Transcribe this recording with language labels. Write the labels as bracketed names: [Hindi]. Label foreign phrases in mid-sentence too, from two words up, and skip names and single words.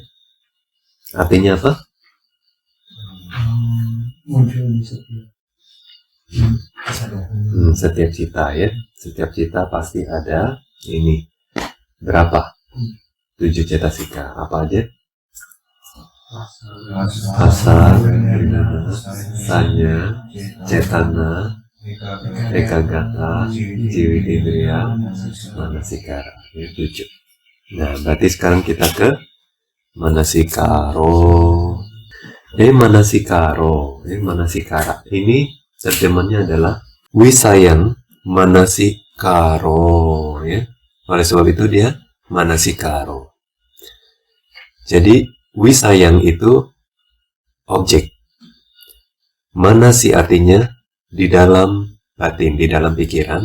[Indonesian] Artinya apa? Setiap cita, ya. Setiap cita pasti ada ini. Berapa? 7 cetasika. Apa aja? [Pali] Asa, sanya, cetana, ekagata, jiwitindriya, manasikara. [Indonesian] Ini 7. Nah, berarti sekarang kita ke manasikaro. Manasikaro. Manasikara. Ini terjemahnya adalah [Pali] wisayan manasikaro. [Indonesian] Ya. Oleh sebab itu dia manasikaro. Jadi wisayang itu objek. Manasi artinya di dalam batin, di dalam pikiran.